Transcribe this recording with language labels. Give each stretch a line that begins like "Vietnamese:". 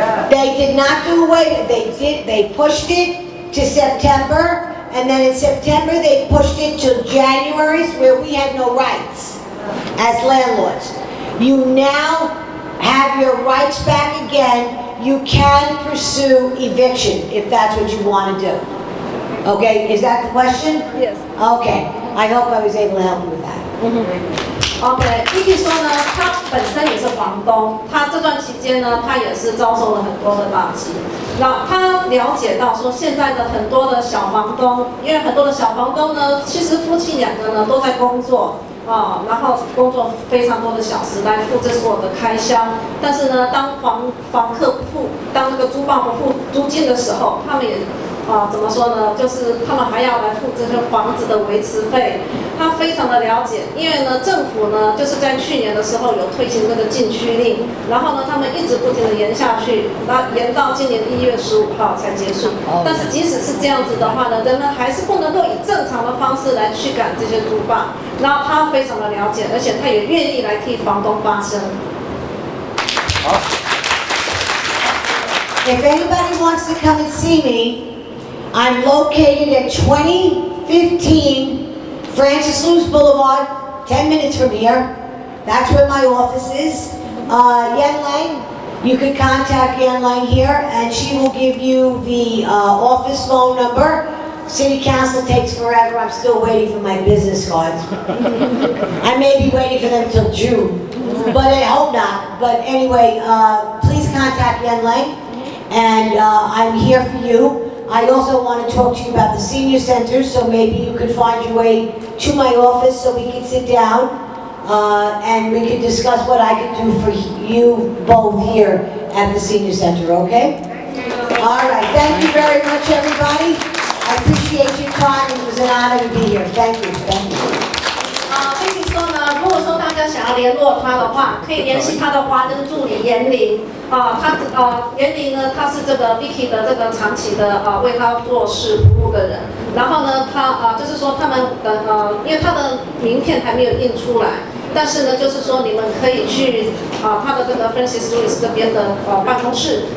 English: They did not do away with it. They pushed it to September, and then in September they pushed it to January, where we had no rights as landlords. You now have your rights back again. You can pursue eviction if that's what you want to do. Okay, is that the question? Yes. Okay, I hope I was able to help you with that.
Chinese: OK，Vicky 说呢，他本身也是房东，他这段期间呢，他也是遭受了很多的打击。那他了解到说，现在的很多的小房东，因为很多的小房东呢，其实夫妻两个呢都在工作啊，然后工作非常多的小时来付这所有的开销。但是呢，当房客不付，当那个租办不付租金的时候，他们也怎么说呢？就是他们还要来付这些房子的维持费。他非常的了解，因为呢，政府呢就是在去年的时候有推行这个禁区令，然后呢，他们一直不停的延下去，那延到今年1月15号才结束。但是即使是这样子的话呢，人们还是不能够以正常的方式来驱赶这些租霸。然后他非常的了解，而且他也愿意来替房东发声。好。
English: If anybody wants to come and see me, I'm located at 2015 Francis Lewis Boulevard, 10 minutes from here. That's where my office is. Yan Lang, you could contact Yan Lang here and she will give you the office phone number. City Council takes forever. I'm still waiting for my business cards. I may be waiting for them till June, but I hope not. But anyway, please contact Yan Lang and I'm here for you. I also want to talk to you about the senior center, so maybe you could find your way to my office so we can sit down and we can discuss what I can do for you both here at the senior center, okay? All right, thank you very much, everybody. I appreciate your time. It was an honor to be here. Thank you. Thank you.
Chinese: Vicky 说呢，如果说大家想要联络他的话，可以联系他的华灯助理严玲严玲呢，他是这个 Vicky 的这个长期的为他做事服务的人。然后呢，他就是说他们的因为他的名片还没有印出来，但是呢，就是说你们可以去他的这个 Francis Lewis 这边的办公室。